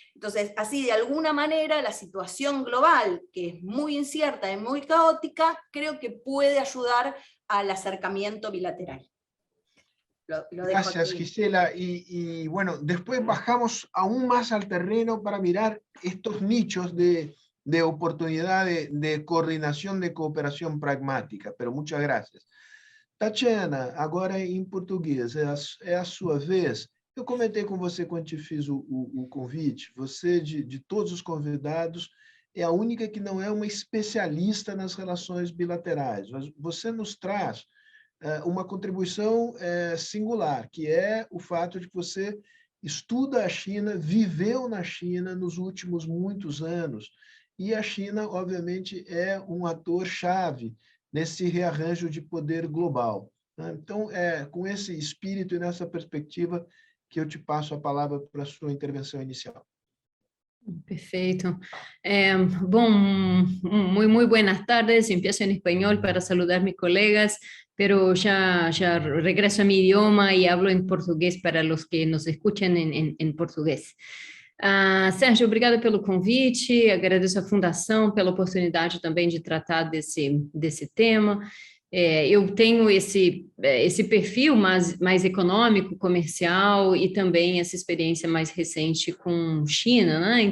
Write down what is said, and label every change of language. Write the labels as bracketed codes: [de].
[es] Entonces, así de alguna manera la situación global, que es muy incierta y muy caótica, creo que puede ayudar al acercamiento bilateral. Gracias, Gisela. Y bueno, después bajamos aún más al terreno para mirar estos nichos de oportunidad de [pt] coordenação, de cooperação pragmática, [es] pero [pt] muitas graças. Tatiana, agora em português, é a sua vez. Eu comentei com você quando te fiz o convite, você, de todos os convidados, é a única que não é uma especialista nas relações bilaterais, mas você nos traz uma contribuição singular, que é o fato de que você estuda a China, viveu na China nos últimos muitos anos, e a China, obviamente, é um ator-chave nesse rearranjo de poder global. Então, é com esse espírito e nessa perspectiva que eu te passo a palavra para a sua intervenção inicial. Perfeito. Bom, [es] muy buenas tardes. Empiezo en español para saludar a mis colegas, pero ya regreso a mi idioma y hablo en portugués para los que nos escuchan en portugués. [pt] Sérgio, obrigada pelo convite, agradeço à Fundação pela oportunidade também de tratar desse tema. Eu tenho esse perfil mais econômico, comercial, e também essa experiência mais recente com China, né?